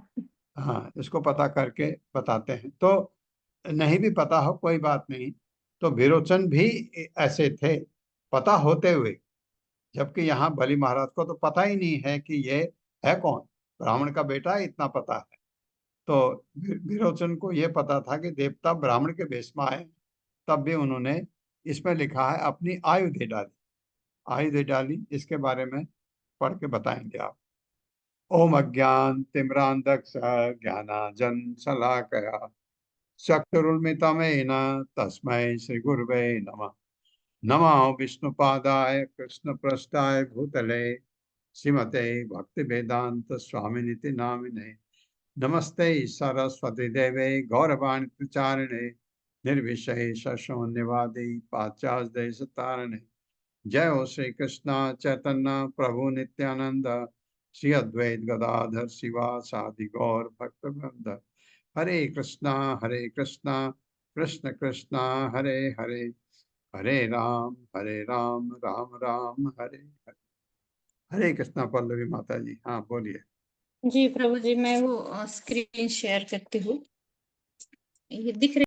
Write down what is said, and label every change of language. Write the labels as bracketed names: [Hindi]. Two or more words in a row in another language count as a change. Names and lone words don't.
[Hindi] हाँ, इसको पता करके बताते हैं। तो नहीं भी पता हो कोई बात नहीं, तो विरोचन भी ऐसे थे पता होते हुए, जबकि यहाँ बलि महाराज को तो पता ही नहीं है कि ये है कौन, ब्राह्मण का बेटा है, इतना पता है। तो विरोचन को ये पता था कि देवता ब्राह्मण के वेश में आए, तब भी उन्होंने इसमें लिखा है अपनी आयु दे डाली। आयु दे डाली, इसके बारे में पढ़ के बताएंगे आप। [Sanskrit] ओम अज्ञान तिम्रांधक्ष ज्ञानाजन शलाकया चक्षुरुन्मिलितं तस्मै श्री गुरुवे नमः। नमो विष्णुपादाय कृष्णपृष्ठाय भूतले श्रीमते भक्ति वेदांत स्वामिनिति नामिने। नमस्ते सरस्वती देवे गौरवाणी प्रचारिणे निर्विशेष शून्यवादी पाश्चात्य देश तारिणे। जय हो श्री कृष्ण चैतन्य प्रभु नित्यानंद श्री अद्वैत गदाधर शिवासादि गौर भक्तवृंद। हरे कृष्णा कृष्ण कृष्णा हरे हरे, हरे राम राम राम हरे हरे। [Hindi] हरे कृष्णा पल्लवी माता जी। हाँ बोलिए। जी प्रभु जी, मैं वो [English] screen share [Hindi] करती हूँ, ये दिख रही